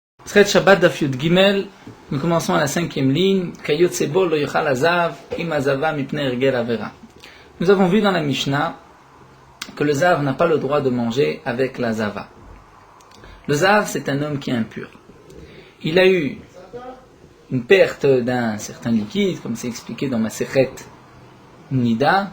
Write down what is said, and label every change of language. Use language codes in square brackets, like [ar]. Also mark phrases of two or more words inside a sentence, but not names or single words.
[he] טרת שבת דף יוד גימל, [fr] nous commençons à la 5e ligne. [he] כיוצא בו לא יאכל הזב עם הזבה מפני הרגל עבירה. [fr] Nous avons vu dans la Mishnah que le zav n'a pas le droit de manger avec la zava. Le zav, c'est un homme qui est impur. Il a eu une perte d'un certain liquide, comme c'est expliqué dans Masechet Nida.